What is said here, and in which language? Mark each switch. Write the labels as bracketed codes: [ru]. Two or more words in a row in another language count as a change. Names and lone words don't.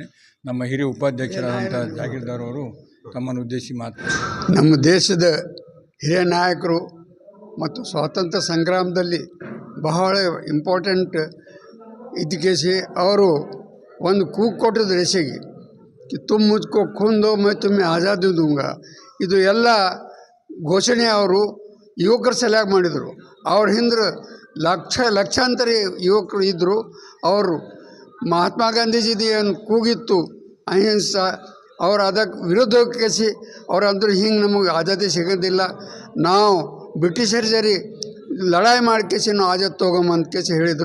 [kn] ನಮ್ಮ ಹಿರಿಯ ಉಪಾಧ್ಯಕ್ಷರಾದಂಥ ಜಾಗೀರ್ದಾರ್ ಅವರು ತಮ್ಮನ್ನು ಉದ್ದೇಶಿಸಿ ಮಾತನಾಡ್ತಾರೆ. ನಮ್ಮ ದೇಶದ ಹಿರಿಯ ನಾಯಕರು ಮತ್ತು ಸ್ವಾತಂತ್ರ್ಯ ಸಂಗ್ರಾಮದಲ್ಲಿ ಬಹಳ ಇಂಪಾರ್ಟೆಂಟ್ ಇದಕ್ಕೆ ಅವರು ಒಂದು ಕೂಗು ಕೊಟ್ಟಿದ್ದು ದೇಶಕ್ಕೆ [hi] कि तुम मुझको खून दो मैं तुम्हें आज़ादी दूंगा. [kn] ಇದು ಎಲ್ಲ ಘೋಷಣೆ ಅವರು ಯುವಕರ ಸಲುವಾಗಿ ಮಾಡಿದರು. ಅವ್ರ ಹಿಂದೆ ಲಕ್ಷಾಂತರ ಯುವಕರು ಇದ್ದರು. ಅವರು ಮಹಾತ್ಮ ಗಾಂಧೀಜಿದು ಏನು ಕೂಗಿತ್ತು ಅಹಿಂಸಾ, ಅವ್ರು ಅದಕ್ಕೆ ವಿರುದ್ಧಕ್ಕೆ ಅವ್ರು ಅಂದರು ಹಿಂಗೆ ನಮಗೆ ಆಜಾದಿ ಸಿಗೋದಿಲ್ಲ, ನಾವು ಬ್ರಿಟಿಷರ ಜರಿ ಲಡಾಯಿ ಮಾಡ್ಕೇಸಿ ನಾವು ಆಜಾದ್ ತೊಗೊಂಬಂದ್ಕೇಸಿ ಹೇಳಿದರು.